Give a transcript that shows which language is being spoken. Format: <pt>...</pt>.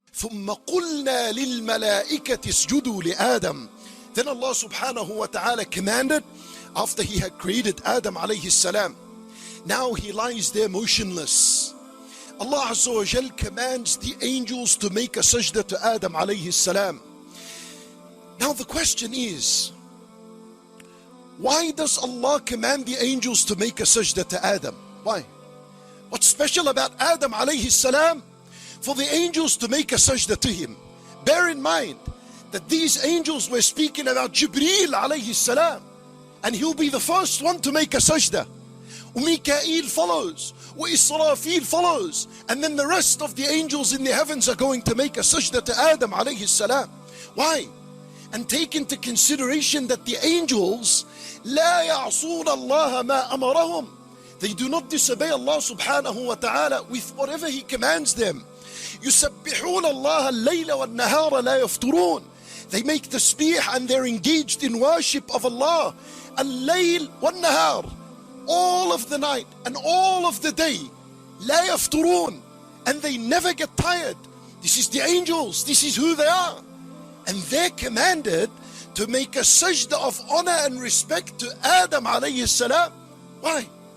<ar>ثم قلنا للملائكة اسجدوا لآدم.</ar> <en>Then Allah subhanahu wa ta'ala commanded, after he had created Adam alayhi salam. Now he lies there motionless. Allah Azza wa Jal commands the angels to make a sajda to Adam alayhi salam. Now the question is, why does Allah command the angels to make a sajda to Adam? Why? What's special about Adam alayhi salam for the angels to make a sajda to him? Bear in mind that these angels were speaking about Jibreel alayhi salam, and he'll be the first one to make a sajda. Mikael follows, Israfil follows, and then the rest of the angels in the heavens are going to make a sajda to Adam alayhi salam. Why? And take into consideration that the angels</en> <ar>لا يعصون الله ما أمرهم.</ar> <en>They do not disobey Allah subhanahu wa ta'ala with whatever He commands them.</en> <ar>يسبحون الله الليل والنهار لا يفترون.</ar> <en>They make tasbih and they're engaged in worship of Allah.</en> <ar>الليل والنهار,</ar> <en>all of the night and all of the day.</en> <ar>لا يفترون,</ar> <en>and they never get tired. This is the angels, this is who they are. And they're commanded to make a sajda of honor and respect to Adam alayhi salam. Why?</en>